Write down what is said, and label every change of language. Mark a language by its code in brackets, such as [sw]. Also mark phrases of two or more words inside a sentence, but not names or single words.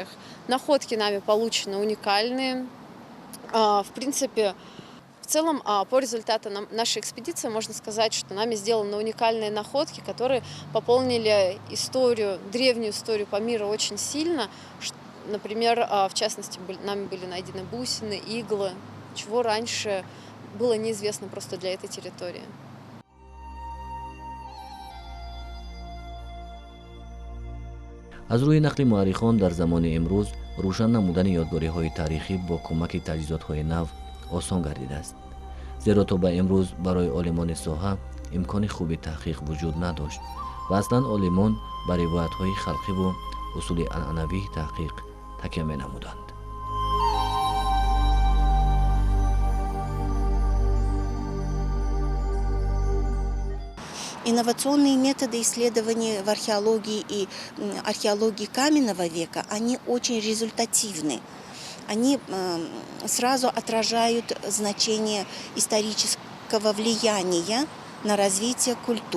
[ru] Находки нами получены уникальные. В принципе, в целом, по результатам нашей экспедиции можно сказать, что нами сделаны уникальные находки, которые пополнили историю, древнюю историю Памира очень сильно. Например, в частности, нами были найдены бусины, иглы, чего раньше было неизвестно просто для этой территории. [tg] аз рӯи нақли муаррихон дар замони имрӯз рӯшан намудани ёдгориҳои тарихӣ бо кӯмаки таҷҳизотҳои нав осон гардидааст, зеро то ба имрӯз барои олимони соҳа имкони хуби таҳқиқ вуҷуд надошт ва аслан олимон ба ривоятҳои халқиву усули анъанавии таҳқиқ такя менамуданд. [ru] Инновационные методы исследований в археологии и археологии каменного века, они очень результативны. Они сразу отражают значение исторического влияния на развитие культур.